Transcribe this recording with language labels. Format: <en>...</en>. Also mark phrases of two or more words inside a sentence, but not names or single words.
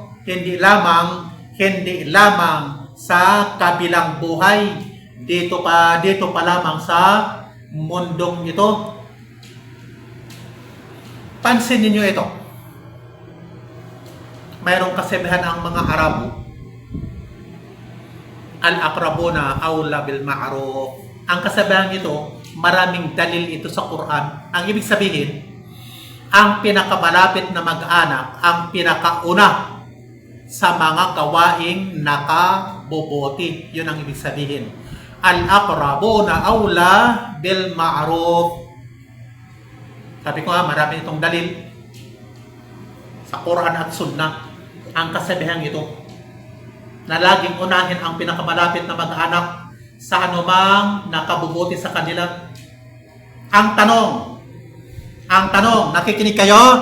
<tl>Hindi lamang sa kabilang buhay. Dito pa lamang sa mundong ito. Pansin niyo ito. Mayroong kasabihan ang mga Arabo,</tl> <ar>al-aqrabuna awla bil ma'ruf.</ar> <tl>Ang kasabihan ito, maraming dalil ito sa Quran. Ang ibig sabihin, ang pinakamalapit na mag-anak, ang pinakauna sa mga gawaing nakabubuti. Yun ang ibig sabihin.</tl> <ar>Al-aqrabuna awla bil ma'ruf.</ar> <tl>Sabi ko marami itong dalil sa Quran at Sunnah. Ang kasabihan ito na laging unahin ang pinakamalapit na mag-anak sa anumang nakabubuti sa kanila. Ang tanong, nakikinig kayo?</tl>